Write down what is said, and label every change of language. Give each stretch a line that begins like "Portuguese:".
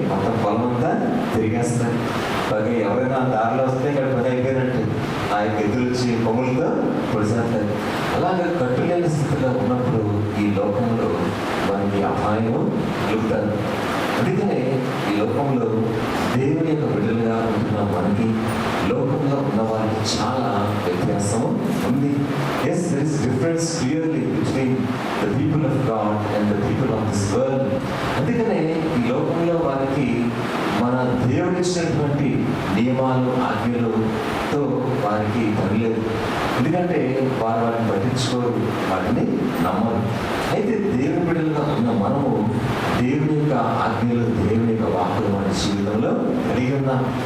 Telugu: మొత్తం పొలం అంతా తిరిగేస్తాయి. పైగా ఎవరైనా దారిలో వస్తే ఇక్కడ పని అయిపోయినట్టు ఆ యొక్క ఎద్దులు వచ్చి కొమ్ములతో పొడిసేస్తాయి. అలాగే కట్టులేని స్థితిలో ఉన్నప్పుడు ఈ లోకంలో మనకి అపాయము కలుగుతారు. అందుకనే ఈ లోకంలో దేవుని యొక్క బిడ్డలుగా ఉంటున్న మనకి లోకంలో ఉన్న వారికి చాలా వ్యత్యాసం ఉంది. Yes,
English: there is difference clearly between the people of God and the people of this world.
Telugu: అందుకనే ఈ లోకంలో వారికి మన దేవుడు ఇచ్చినటువంటి నియమాలు ఆజ్ఞలతో వారికి పని లేదు. ఎందుకంటే వాటిని పట్టించుకోరు, వాటిని నమ్మరు. అయితే దేవుని బిడ్డలుగా ఉన్న మనము దేవుని యొక్క ఆజ్ఞలు, దేవుని యొక్క వాక్కులు మన జీవితంలో కలిగి ఉన్నాం.